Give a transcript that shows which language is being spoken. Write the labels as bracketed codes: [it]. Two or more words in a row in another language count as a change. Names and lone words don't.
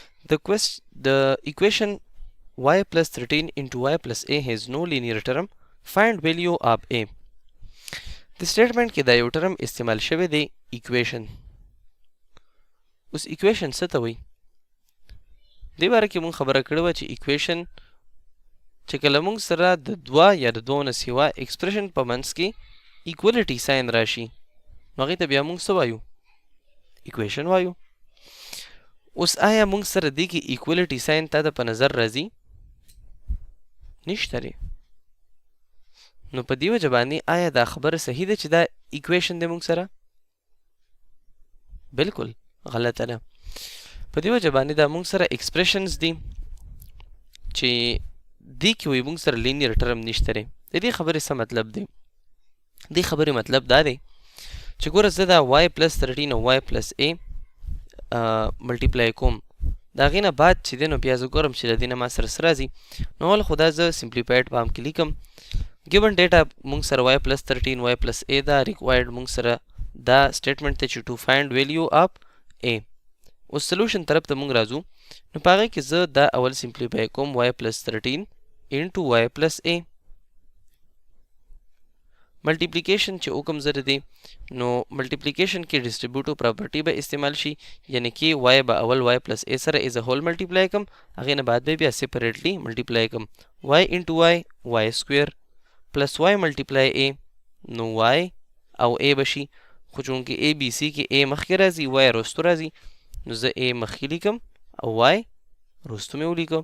[en] the equation y plus 13 into y plus a has no linear term. Find value of a. [ps] د statement کې دا یو term استعمال شوی دی equation. اوس equation څه ته وایي؟ دې باره کې مونږ خبره کړې وه چې equation چې کله مونږ سره د دوه یا د دوه نه سوا expression په منځ کې [en] equality sign [ps] راشي نو هغې ته بیا مونږ څه وایو؟ equation وایو. اوس آیا مونږ سره دې کې [en] equality sign [ps] تا ته په نظر راځي؟ نشته دی. نو په دې وجه باندې آیا دا خبره صحیح ده چې دا equation دی مونږ سره؟ بالکل غلطه ده. په دې وجه باندې دا مونږ سره expressions دي چې دې کې وایي مونږ سره [en] linear term [ps] نشته دی. د دې خبرې څه مطلب دی؟ دې خبرې مطلب دا دی چې ګوره زه دا [en] y plus 13 [ps] او [en] y plus a [ps] ملټیپلای کوم. د هغې نه بعد چې دی نو بیا زه ګورم چې د دې نه ما سره څه راځي. نو اول خو دا زه [en] simplified form [ps] کې لیکم. [en] given data [ps] مونږ سره [en] y plus 13 y plus a [ps] دا required مونږ سره دا statement ته چې [en] to find value of a. [ps] اوس solution طرف ته مونږ راځو نو په هغې کې زه دا اول simplify کوم [en] y plus 13 into y plus a. [ps] ملټیپلیکیشن چې وکم زه د دې نو ملټیپلیکیشن کې [en] distributive property [ps] به استعمال شي، یعنی کې y به اول [en] y plus a [ps] سره [en] as a whole [ps] ملټیپلای کم، هغې نه بعد به بیا [en] separately multiply [ps] کم. [en] y into y square plus y multiply a [ps] نو y او a بشي، خو چونکې a b c کې a مخکې راځي y وروستو راځي نو زه a مخکې لیکم او y وروستو مې ولیکم.